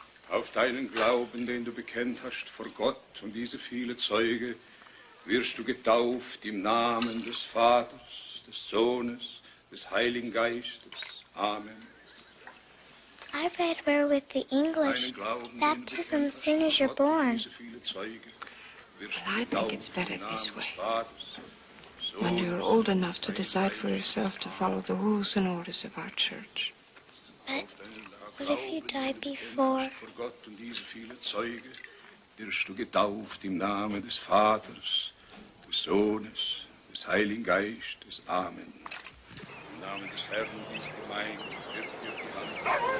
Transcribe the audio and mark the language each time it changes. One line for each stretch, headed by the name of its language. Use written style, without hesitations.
German: Auf deinen Glauben, den du bekennt hast vor Gott und diese viele Zeuge, wirst du getauft im Namen des Vaters, des Sohnes, des Heiligen Geistes. Amen.
English: I read where with the English baptism as soon as you're born. But I think it's better this way. When you're old enough to decide for yourself to follow the rules and orders of our church. But what if you die before?
German: Vor Gott und diese viele Zeuge wirst du getauft im Namen des Vaters, des Sohnes, des Heiligen Geistes. Amen. Im Namen des Herrn, diese Gemeinde wird dir die Hand.